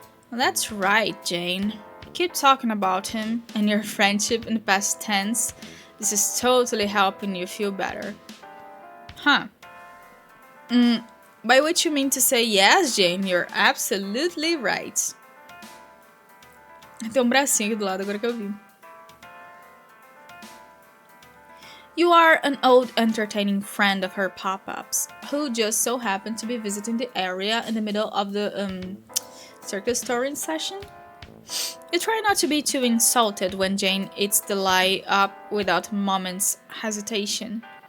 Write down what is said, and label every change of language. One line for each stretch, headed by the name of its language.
English: Well, that's right, Jane. Keep talking about him and your friendship in the past tense. This is totally helping you feel better. Huh. By which you mean to say, yes, Jane, you're absolutely right.
Portuguese: Tem bracinho aqui do lado agora que eu vi.
English: You are an old entertaining friend of her pop-ups, who just so happened to be visiting the area in the middle of the circus touring session? You try not to be too insulted when Jane eats the lie up without a moment's hesitation.